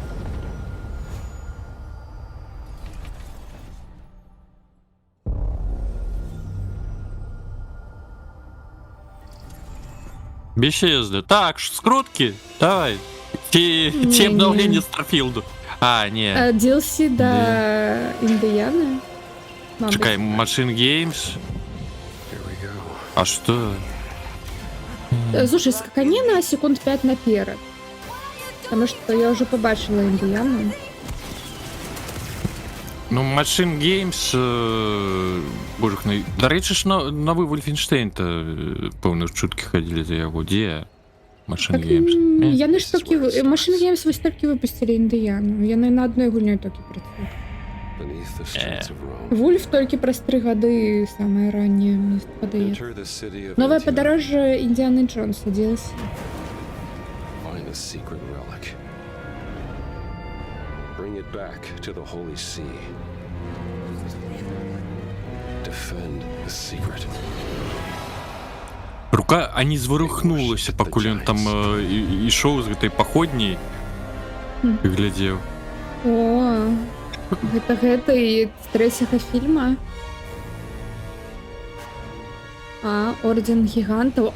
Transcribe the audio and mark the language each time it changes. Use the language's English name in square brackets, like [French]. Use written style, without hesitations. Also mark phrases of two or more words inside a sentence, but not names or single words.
[Ukrainian] Бесезда. Так, скрутки, давай. Ті Не-не. обновлення Старфілду. А, ні. [Belarusian] DLC да Індыяны. [Ukrainian] Чекай, Machine Games. [Russian] А что? Слушай, скакани на секунд 5 наперед. Потому что я уже побачила Індыяну. Ну, Machine Games... [Ukrainian] Боже, до речі ж новий Wolfenstein-то певно чутки ходили за його. Де Machine Так, Games? [Belarusian] яны ж толькі... Machine Games вось толькі выпусцілі Індыяну. Яны на адной гульнёй толькі працуюць. [English] Beneath the streets of Rome. [Belarusian] Вульф толькі праз 3 гады самае ранняе, мне падаецца. [English] Enter the city of [Belarusian] Новае [English] Antioch. [Belarusian] падарожжа Індіаны Джонса DLC. [English] Find a secret relic. Bring it back to the Holy See. Defend the secret. [Belarusian] Рука ані зворухнулася, пакуль ён там ішоў з гэтай паходняй і глядзеў. О, гэта і з трэцяга фільма. Орден гігантаў.